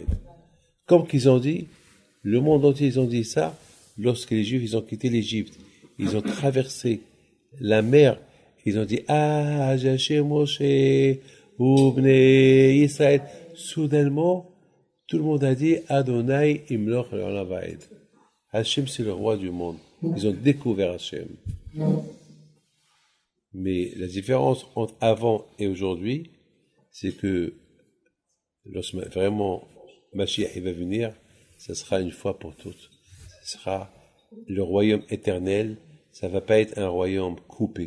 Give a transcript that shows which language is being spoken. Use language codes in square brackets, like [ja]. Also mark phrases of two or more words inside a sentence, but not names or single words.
[fr] Comme qu'ils ont dit, le monde entier ils ont dit ça lorsque les Juifs ils ont quitté l'Égypte, ils ont traversé la mer, ils ont dit [he] אז ישיר משה ובני ישראל. [fr] Soudainement, tout le monde a dit [he] אדוני ימלוך לעולם ועד. [fr] Hachem c'est le roi du monde. Ils ont découvert Hachem. Mais la différence entre avant et aujourd'hui, c'est que lorsque vraiment Mashiach va venir, ça sera une fois pour toutes. Ce sera le royaume éternel. Ça va pas être un royaume coupé.